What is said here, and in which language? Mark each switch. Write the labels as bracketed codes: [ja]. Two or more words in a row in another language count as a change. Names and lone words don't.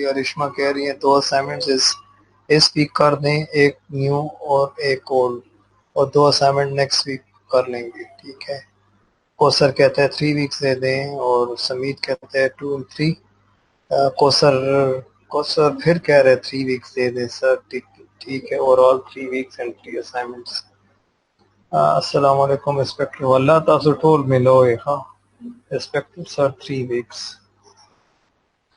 [ur] ارشما کہہ رہی ہیں 2 اسائنمنٹ اس ویک کر دیں، ایک نیو اور ایک اولڈ، اور 2 اسائنمنٹ [en] next week [ur] کر لیں گے. ٹھیک ہے. کوثر کہتا ہے 3 weeks دے دیں، اور سمیت کہتا ہے 2 and 3. کوثر پھر کہہ رہے 3 weeks دے دیں سر. ٹھیک ہے. [en] overall 3 weeks and 3 assignments. [ar] السلام علیکم [ps] انسپیکٹر. اللہ تاسو ټول ملوئے. [ur] ہاں انسپیکٹر سر 3 weeks.